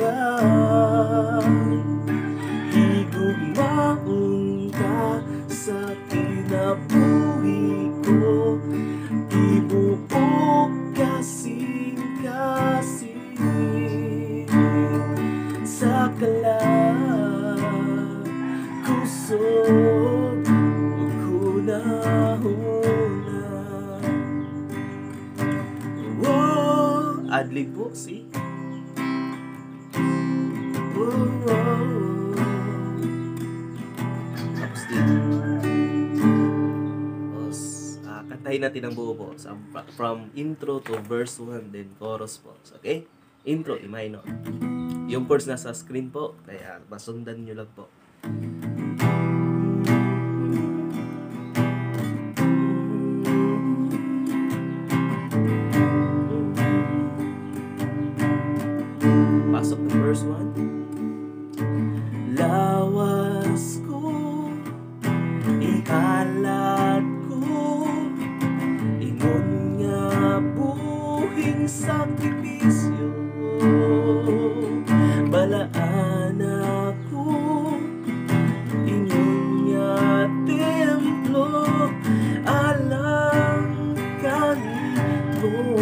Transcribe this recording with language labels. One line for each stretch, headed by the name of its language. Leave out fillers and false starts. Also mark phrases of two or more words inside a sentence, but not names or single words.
Cebuano: Higugmaon ka sa kinabuhi ko, ibuo kasing sa kalag. Kusog o hunahuna. Whoa,
Filipino: adlib po,
English: see? Whoa.
Filipino: Tapos dito. Tapos, kantahin natin ang buo po.
English: From intro to verse 1, then chorus po. So, okay? Intro, E minor.
Filipino: Yung chords nasa screen po, kaya masundan nyo lang po. Pasok ng verse 1.
Cebuano: Lawas ko, ikalat ko, ingon nga buhing sakripisyo, balaan ako, ingon nga templo, alang kanito.